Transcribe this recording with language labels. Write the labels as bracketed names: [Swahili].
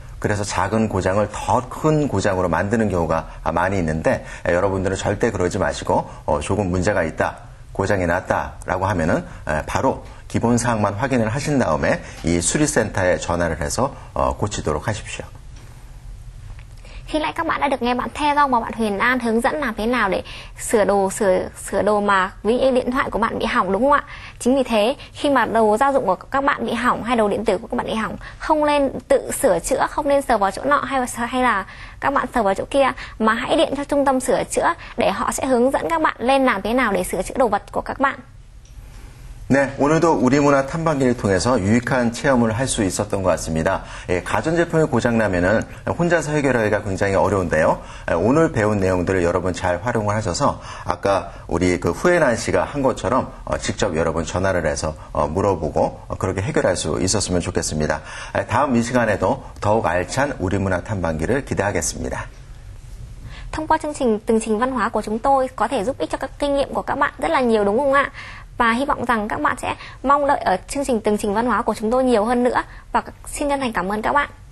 [Korean] 그래서 작은 고장을 더 큰 고장으로 만드는 경우가 많이 있는데 여러분들은 절대 그러지 마시고 조금 문제가 있다, 고장이 났다라고 하면은 바로 기본 사항만 확인을 하신 다음에 이 수리센터에 전화를 해서 고치도록 하십시오. [Vietnamese] Khi nãy các bạn đã được nghe bạn The Rong và bạn Huyền An hướng dẫn làm thế nào để sửa đồ mà ví như điện thoại của bạn bị hỏng, đúng không ạ? Chính vì thế khi mà đồ gia dụng của các bạn bị hỏng hay đồ điện tử của các bạn bị hỏng, không nên tự sửa chữa, không nên sờ vào chỗ nọ hay là các bạn sờ vào chỗ kia, mà hãy điện cho trung tâm sửa chữa để họ sẽ hướng dẫn các bạn lên làm thế nào để sửa chữa đồ vật của các bạn. [Korean] 네, 오늘도 우리 문화 탐방기를 통해서 유익한 체험을 할 수 있었던 것 같습니다. 가전제품이 고장나면은 혼자서 해결하기가 굉장히 어려운데요. 오늘 배운 내용들을 여러분 잘 활용을 하셔서 아까 우리 그 후에난 씨가 한 것처럼 직접 여러분 전화를 해서 물어보고 그렇게 해결할 수 있었으면 좋겠습니다. 다음 이 시간에도 더욱 알찬 우리 문화 탐방기를 기대하겠습니다. [Vietnamese] Thông qua chương trình Tường trình văn hóa của chúng tôi có thể giúp ích cho các kinh nghiệm của các bạn rất là nhiều, đúng không ạ? Và hy vọng rằng các bạn sẽ mong đợi ở chương trình Tường trình văn hóa của chúng tôi nhiều hơn nữa. Và xin chân thành cảm ơn các bạn.